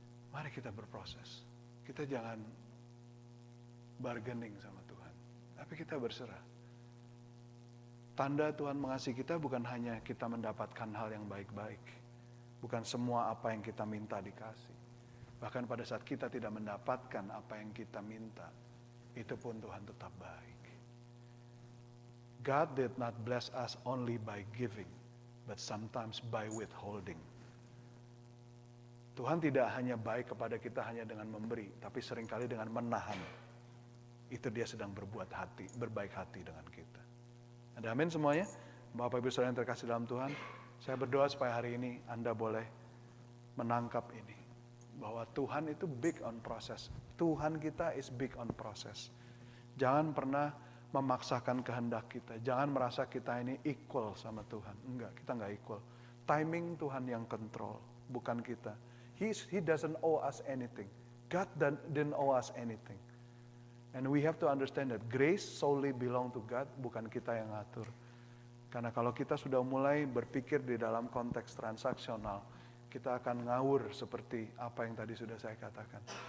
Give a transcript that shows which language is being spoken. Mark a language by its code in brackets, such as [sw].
[id] Mari kita berproses. Kita jangan bargaining sama Tuhan. Tapi kita berserah. Tanda Tuhan mengasihi kita bukan hanya kita mendapatkan hal yang baik-baik. Bukan semua apa yang kita minta dikasih. Bahkan pada saat kita tidak mendapatkan apa yang kita minta, itu pun Tuhan tetap baik. [en] God did not bless us only by giving, but sometimes by withholding. [id] Tuhan tidak hanya baik kepada kita hanya dengan memberi, tapi seringkali dengan menahan. Itu dia sedang berbaik hati dengan kita. Ada amin semuanya? Bapak Ibu Saudara yang terkasih dalam Tuhan, saya berdoa supaya hari ini Anda boleh menangkap ini. Bahwa Tuhan itu [en] big on process. [id] Tuhan kita [en] is big on process. [id] Jangan pernah memaksakan kehendak kita. Jangan merasa kita ini equal sama Tuhan. Enggak, kita enggak equal. Timing Tuhan yang control, bukan kita. [en] He doesn't owe us anything. God didn't owe us anything. And we have to understand that grace solely belong to God, [id] bukan kita yang ngatur. Karena kalau kita sudah mulai berpikir di dalam konteks transaksional, kita akan ngawur seperti apa yang tadi sudah saya katakan.